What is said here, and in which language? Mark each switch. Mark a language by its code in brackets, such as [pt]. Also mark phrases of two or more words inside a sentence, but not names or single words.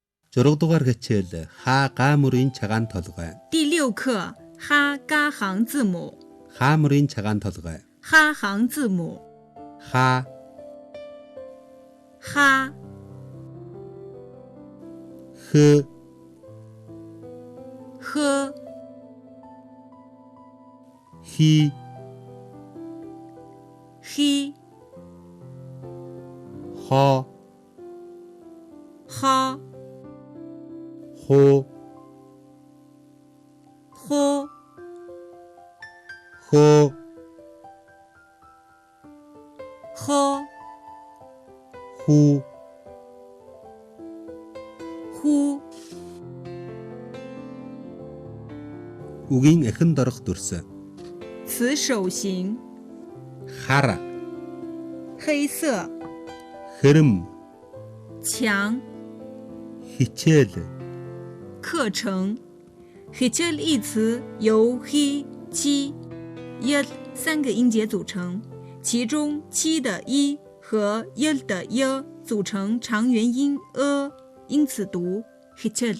[mn] 6дугаар хичээл ха га мөрийн цагаан толгой. [zh] 第6课哈嘎行字母， [mn] ха мөрийн цагаан толгой. [zh] 哈行字母， [mn] ха [zh] 哈 [mn] хы [zh] 呵 [mn] хи [zh] 嘿 [mn] хо [zh] 哈 [mn] хо [zh] 呵 [mn] хо [zh] 呵 [mn] ху [zh] 呼 [mn] үгийн эхэн дорох дүрс. [zh] 词手形， [mn] хар [zh] 黑色， [mn] хэрэм [zh] 墙， [mn] хичээл [zh] 课程。hijel 一词由 he、七、yel 三个音节组成，其中七的一和 yel 的 y 组成长元音 因此读 hijel。